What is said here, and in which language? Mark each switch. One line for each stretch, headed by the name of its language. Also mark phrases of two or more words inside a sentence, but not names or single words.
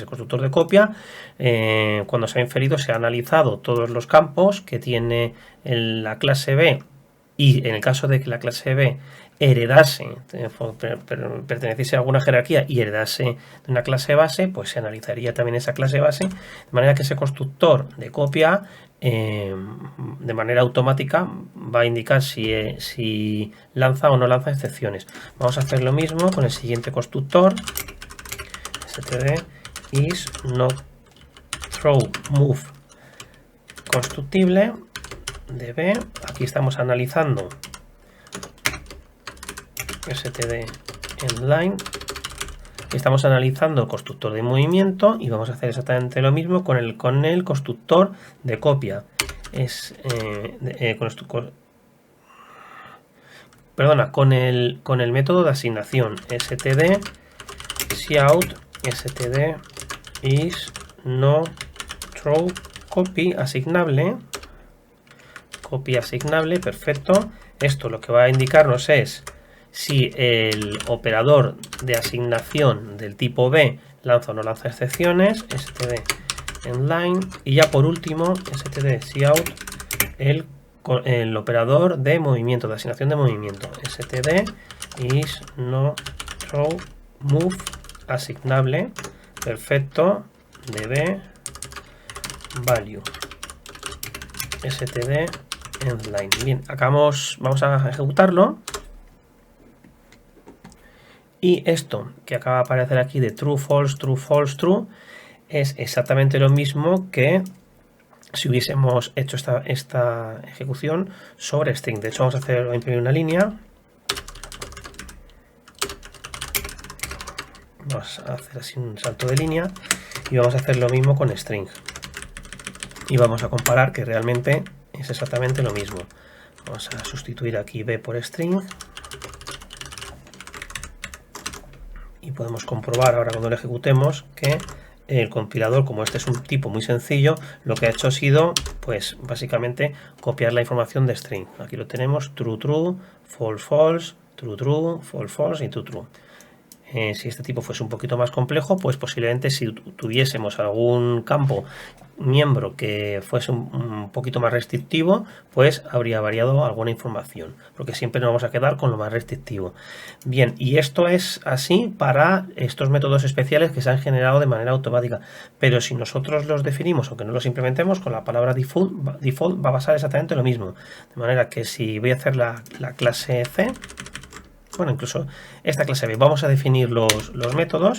Spanish: constructor de copia, cuando se ha inferido se ha analizado todos los campos que tiene la clase B, y en el caso de que la clase B heredase, perteneciese a alguna jerarquía y heredase de una clase base, pues se analizaría también esa clase base, de manera que ese constructor de copia de manera automática va a indicar si lanza o no lanza excepciones. Vamos a hacer lo mismo con el siguiente constructor,
English: std is not throw move constructible de B.
Spanish: Aquí estamos analizando
English: std endLine.
Spanish: Estamos analizando el constructor de movimiento y vamos a hacer exactamente lo mismo con el constructor de copia. Con el método de asignación
English: std cout std is no throw copy asignable. Copy asignable,
Spanish: perfecto. Esto lo que va a indicarnos es si el operador de asignación del tipo B lanza o no lanza excepciones,
English: std endLine,
Spanish: y ya por último
English: std cout
Spanish: el operador de movimiento, de asignación de movimiento,
English: std is no throw move asignable, perfecto, db value std endLine.
Spanish: Bien, vamos a ejecutarlo. Y esto que acaba de aparecer aquí de
English: true, false, true, false, true,
Spanish: es exactamente lo mismo que si hubiésemos hecho esta ejecución sobre string. De hecho, vamos a imprimir una línea. Vamos a hacer así un salto de línea y vamos a hacer lo mismo con string. Y vamos a comparar que realmente es exactamente lo mismo. Vamos a sustituir aquí b por string. Y podemos comprobar ahora cuando lo ejecutemos que el compilador, como este es un tipo muy sencillo, lo que ha hecho ha sido, pues básicamente copiar la información de string. Aquí lo tenemos,
English: true, true, false, false, true, true, false, false y true, true.
Spanish: Si este tipo fuese un poquito más complejo, pues posiblemente si tuviésemos algún campo miembro que fuese un poquito más restrictivo, pues habría variado alguna información, porque siempre nos vamos a quedar con lo más restrictivo. Bien, y esto es así para estos métodos especiales que se han generado de manera automática, pero si nosotros los definimos, aunque no los implementemos, con la palabra default va a pasar exactamente lo mismo, de manera que si voy a hacer la clase C, bueno, incluso esta clase B, vamos a definir los métodos.